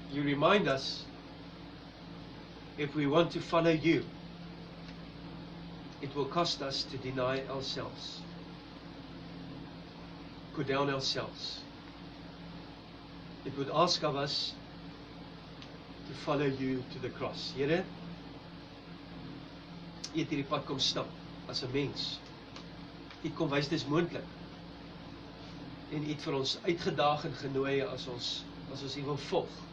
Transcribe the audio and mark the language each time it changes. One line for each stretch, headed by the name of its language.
English: you remind us, if we want to follow you, it will cost us to deny ourselves, go down ourselves. It would ask of us to follow you to the cross.
Afrikaans: Here, U het hierdie pad kom stap as 'n mens. U kom wys dis moontlik. En U het vir ons uitgedaag en genooi as ons U wil volg.